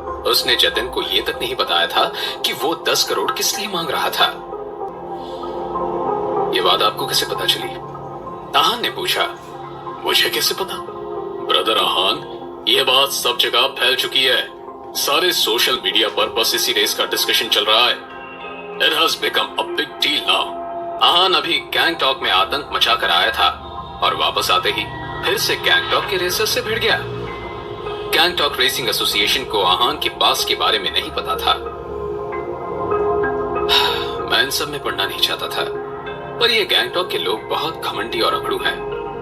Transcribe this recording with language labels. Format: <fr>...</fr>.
<hi>उसने जतिन को यह तक नहीं बताया था कि वो 10 करोड़ किस लिए मांग रहा था। ये बात आपको कैसे पता चली? आहान ने पूछा। मुझे कैसे पता? ब्रदर आहान, ये बात सब जगह फैल चुकी है। सारे सोशल मीडिया पर बस इसी रेस का डिस्कशन चल रहा है।</hi> <en>It has become a big deal now.</en> <hi>आहान अभी गैंगटॉक में आतंक मचा कर आया था और वापस आते ही फिर से गैंगटॉक के रेसर से भिड़ गया। गैंगटॉक रेसिंग एसोसिएशन को आहान के पास के बारे में नहीं पता था। मैं इन सब में पढ़ना नहीं चाहता था, पर ये गैंगटॉक के लोग बहुत घमंडी और अकड़ू हैं।</hi>